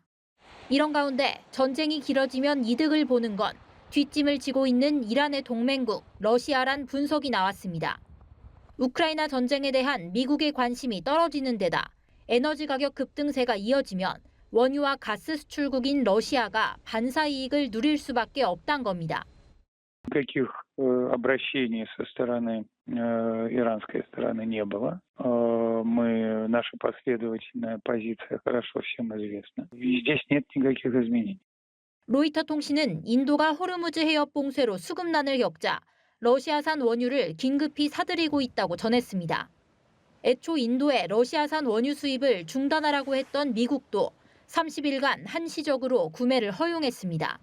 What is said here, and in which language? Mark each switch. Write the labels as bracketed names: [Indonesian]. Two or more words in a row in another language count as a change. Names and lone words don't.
[Korean] 이런 가운데 전쟁이 길어지면 이득을 보는 건 뒷짐을 지고 있는 이란의 동맹국 러시아란 분석이 나왔습니다. 우크라이나 전쟁에 대한 미국의 관심이 떨어지는 데다 에너지 가격 급등세가 이어지면 원유와 가스 수출국인 러시아가 반사 이익을 누릴 수밖에 없단 겁니다. [Russian] Никаких обращений со стороны иранской стороны не было. Наша последовательная позиция хорошо всем известна. И здесь нет никаких изменений. [Korean] 로이터 통신은 인도가 호르무즈 해협 봉쇄로 수급난을 겪자 러시아산 원유를 긴급히 사들이고 있다고 전했습니다. 애초 인도에 러시아산 원유 수입을 중단하라고 했던 미국도 30일간 한시적으로 구매를 허용했습니다.